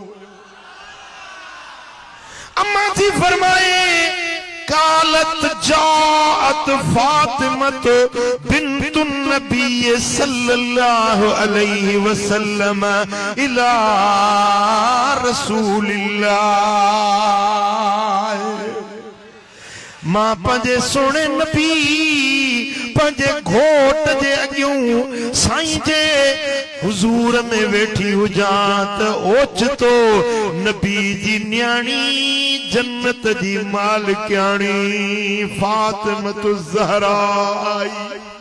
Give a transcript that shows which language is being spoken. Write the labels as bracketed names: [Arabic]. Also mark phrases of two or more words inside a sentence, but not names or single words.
[Sindhi] अम्मा थी फरमाए [Arabic] قالت جاءت فاطمة بنت النبي صلى الله عليه وسلم إلى رسول الله. [Sindhi] मां पंहिंजे सोने नबी पंहिंजे घोट जे अॻियूं साईं जे हुजूर में वेठी हुजां त ओचितो नबी जी न्याणी जन्नत जी मालिकाणी फातिमतु ज़हरा आई।